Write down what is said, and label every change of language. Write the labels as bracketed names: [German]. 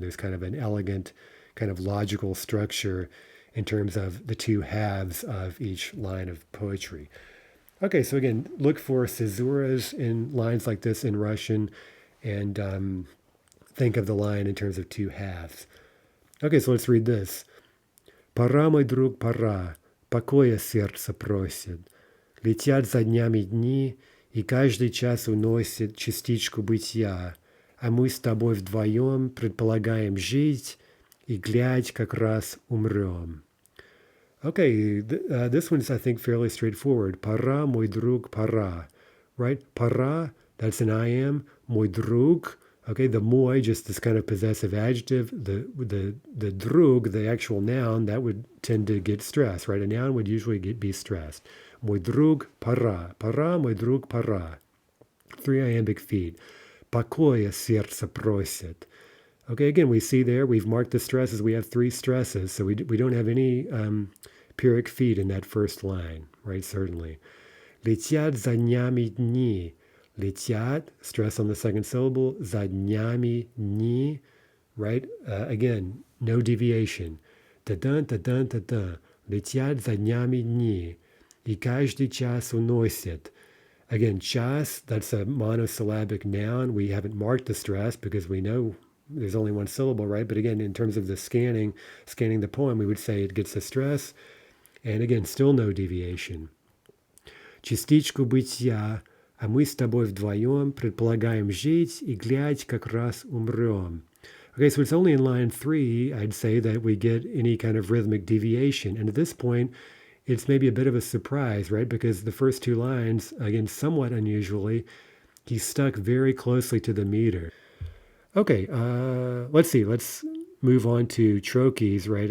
[English] There's kind of an elegant, kind of logical structure in terms of the two halves of each line of poetry. Okay, so again, look for caesuras in lines like this in Russian, and think of the line in terms of two halves. Okay, so let's read this. [Russian] Пора, мой друг, пора, покоя сердце просит. Летят за днями дни, и каждый час уносит частичку бытия, а мы с тобой вдвоем предполагаем жить, и глядь, как раз умрем. [English] Okay, this one's, I think, fairly straightforward. [Russian] Пора, мой друг, пора. [English] Right? [Russian] Пора, [English] that's an I am. [Russian] Мой друг, [English] okay, the moi, just this kind of possessive adjective. The drug, the actual noun, that would tend to get stressed, right? A noun would usually be stressed. [Russian] Мой друг, пора. Пора, мой друг, пора. [English] 3 iambic feet. [Russian] Покоя сердце просит. [English] Okay, again, we see there, we've marked the stresses. We have 3 stresses, so we don't have any pyrrhic feet in that first line, right? Certainly. [Russian] Летят за днями дни. Летят, [English] stress on the second syllable. [Russian] За днями дни, [English] right? Again, no deviation. Та-дун, та-дун, та-дун. [Russian] Летят за днями дни. И каждый час уносит. [English] Again, час, that's a monosyllabic noun. We haven't marked the stress because we know there's only one syllable, right? But again, in terms of the scanning the poem, we would say it gets the stress. And again, still no deviation. [Russian] Частичку бытия, а мы с тобой вдвоем предполагаем жить и глядь, как раз умрем. [English] Okay, so it's only in line 3, I'd say, that we get any kind of rhythmic deviation. And at this point, it's maybe a bit of a surprise, right? Because the first 2 lines, again, somewhat unusually, he's stuck very closely to the meter. Okay, let's see. Let's move on to troches, right?